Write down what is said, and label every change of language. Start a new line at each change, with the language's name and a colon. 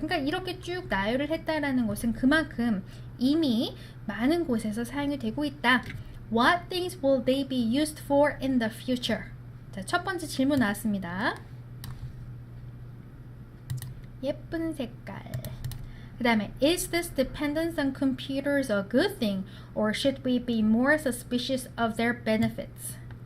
Korean: 그러니까 이렇게 쭉 나열을 했다라는 것은 그만큼 이미 많은 곳에서 사용이 되고 있다.
English: What things will they be used for in the future?
Korean: 자, 첫 번째 질문 나왔습니다. 예쁜 색깔. 그 다음에
English: Is this dependence on computers a good thing or should we be more suspicious of their benefits?